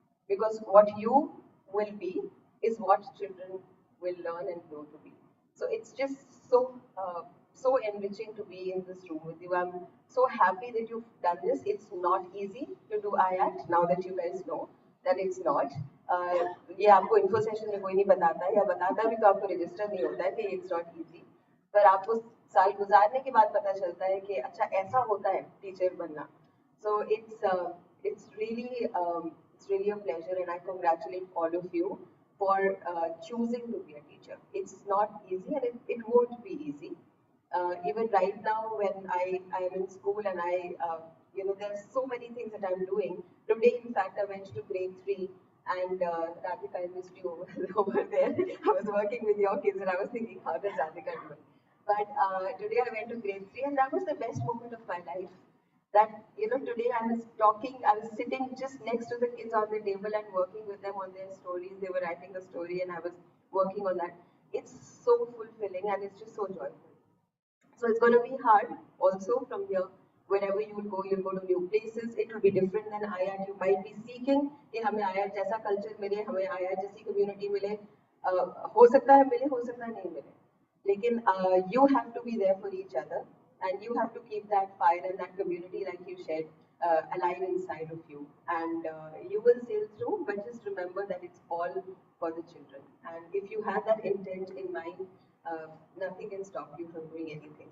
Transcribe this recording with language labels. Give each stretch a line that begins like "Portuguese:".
English: Because what you will be is what children will learn and grow to be. So it's just so enriching to be in this room with you. I'm so happy that you've done this. It's not easy to do IAT now that you guys know that it's not.
Hindi: ये आपको info session में कोई नहीं बताता या बताता भी तो आपको रजिस्टर नहीं होता है कि
English: it's not easy
Hindi: पर आपको साल गुजारने के बाद पता चलता है कि अच्छा ऐसा होता है टीचर बनना
English: so it's really a pleasure and I congratulate all of you for choosing to be a teacher. It's not easy and it won't be easy. Even right now when I am in school and there's so many things that I'm doing. Today, in fact, I went to grade 3 and Radhika, I missed you over there. I was working with your kids and I was thinking, how does Radhika do it? But today I went to grade 3 and that was the best moment of my life. That, today I was sitting just next to the kids on the table and working with them on their stories. They were writing a story and I was working on that. It's so fulfilling and it's just so joyful. So it's going to be hard also from here. Wherever you will go, you'll go to new places. It will be different than IAT. You might be seeking
Hindi: कि हमें IAT जैसा culture मिले, हमें IAT जैसी community मिले. हो सकता है मिले, हो सकता है नहीं मिले. लेकिन
English: you have to be there for each other, and you have to keep that fire and that community, like you said, alive inside of you. And you will sail through, but just remember that it's all for the children. And if you have that intent in mind, nothing can stop you from doing anything.